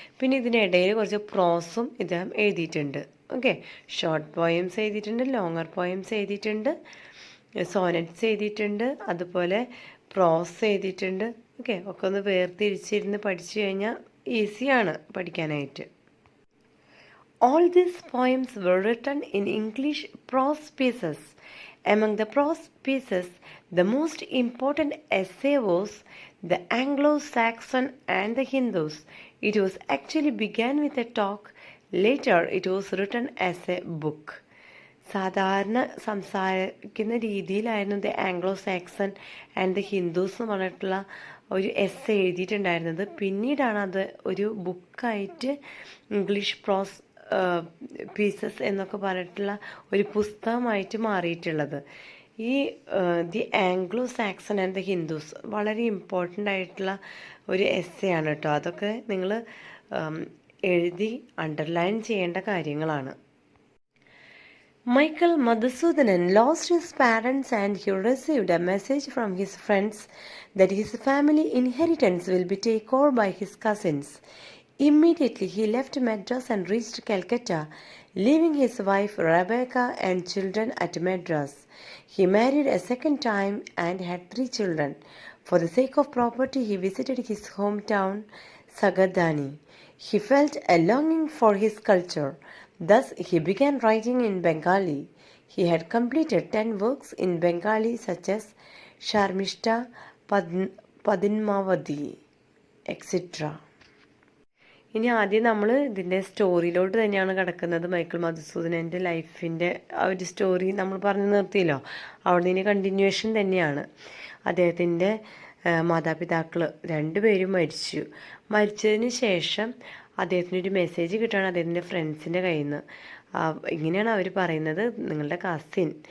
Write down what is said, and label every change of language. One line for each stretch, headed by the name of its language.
Malayalam: പിന്നെ ഇതിനിടയിൽ കുറച്ച് പ്രോസും ഇദ്ദേഹം എഴുതിയിട്ടുണ്ട്. ഓക്കെ, ഷോർട്ട് പോയംസ് എഴുതിയിട്ടുണ്ട്, ലോങ്ങർ പോയംസ് എഴുതിയിട്ടുണ്ട്, സോനറ്റ്സ് എഴുതിയിട്ടുണ്ട്, അതുപോലെ പ്രോസ് എഴുതിയിട്ടുണ്ട്. ഓക്കെ, ഒക്കെ ഒന്ന് വേർതിരിച്ചിരുന്ന് പഠിച്ചു കഴിഞ്ഞാൽ ഈസിയാണ് പഠിക്കാനായിട്ട്.
English: All these poems were written in English prose pieces. Among the prose pieces, the most important essay was The Anglo-Saxon and the Hindus. It was actually began with a talk. Later, it was written as a book.
Malayalam: സാധാരണ സംസാരിക്കുന്ന രീതിയിലായിരുന്നു the Anglo Saxon and the Hindus എന്ന് പറഞ്ഞിട്ടുള്ള ഒരു essay എഴുതിയിട്ടുണ്ടായിരുന്നത്. പിന്നീടാണ് അത് ഒരു ബുക്കായിട്ട് English പ്രോസ് pieces എന്നൊക്കെ പറഞ്ഞിട്ടുള്ള ഒരു പുസ്തകമായിട്ട് മാറിയിട്ടുള്ളത്. ഈ the Anglo Saxon and the Hindus വളരെ ഇമ്പോർട്ടൻ്റ് ആയിട്ടുള്ള ഒരു എസ്സേ ആണ് കേട്ടോ. അതൊക്കെ നിങ്ങൾ എഴുതി അണ്ടർലൈൻ ചെയ്യേണ്ട കാര്യങ്ങളാണ്.
English: Michael Madhusudanan lost his parents and he received a message from his friends that his family inheritance will be taken over by his cousins. Immediately he left Madras and reached Calcutta, leaving his wife Rebecca and children at Madras. He married a second time and had 3 children. For the sake of property, he visited his hometown, Sagadani. He felt a longing for his culture. Thus, he began writing in Bengali. He had completed 10 works in Bengali such as Sharmishta, Padmavati, etc.
Malayalam: ഇനി ആദ്യം നമ്മൾ ഇതിൻ്റെ സ്റ്റോറിയിലോട്ട് തന്നെയാണ് കിടക്കുന്നത്. Michael മധുസൂദനൻ്റെ ലൈഫിൻ്റെ ആ ഒരു story നമ്മൾ പറഞ്ഞു നിർത്തിയല്ലോ, അവിടെ നിന്ന് കണ്ടിന്യൂവേഷൻ തന്നെയാണ്. അദ്ദേഹത്തിൻ്റെ മാതാപിതാക്കൾ 2 പേരും മരിച്ചതിന് ശേഷം അദ്ദേഹത്തിനൊരു മെസ്സേജ് കിട്ടുകയാണ് അദ്ദേഹത്തിൻ്റെ ഫ്രണ്ട്സിൻ്റെ കയ്യിൽ നിന്ന്. ഇങ്ങനെയാണ് അവർ പറയുന്നത്, നിങ്ങളുടെ കസിൻ